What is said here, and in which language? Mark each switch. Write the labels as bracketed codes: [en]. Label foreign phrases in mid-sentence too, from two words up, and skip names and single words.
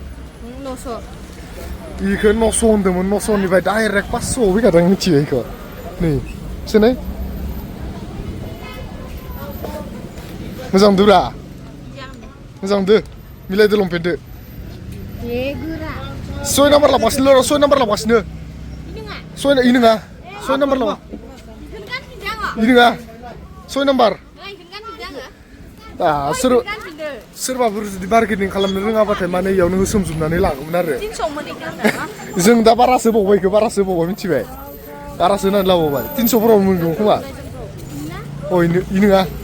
[brx] बेखौ 900 होन्दोंमोन 900निफ्राय डाइरेक्ट 500आव फैखादों मिथियो बेखौ नै सोनाय मोजां दुरा मोजां दो मिलायदो लंपेन्टदो 6 नाम्बार लागासिनो र' 6 नाम्बार लागासिनो 6 नङा 6 नाम्बार लागा [id] Ini nggak? 6 nomor. [brx] Soरबाफोर जुदि बार्गेनिं खालामनो रोङाबाथाय माने इयावनो होसोमजोबनानै लागौमोन आरो जों दा बारासो बावबाय इखो बारासो बावबाय मिथिबाय बारासो होनानै लाबावबाय 300फोराव मोनगौ खोमा अ इ नङा